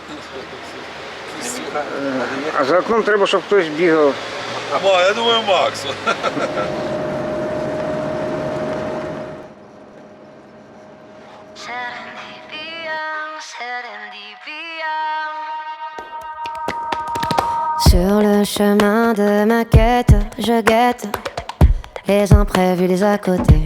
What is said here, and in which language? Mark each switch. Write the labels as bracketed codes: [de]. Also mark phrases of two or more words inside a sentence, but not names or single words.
[uk] А [ru] за окном [uk] треба, щоб хтось бігав. Я думаю, Макс. [fr] Sur le chemin de ma quête, je guette les imprévus, les à côté.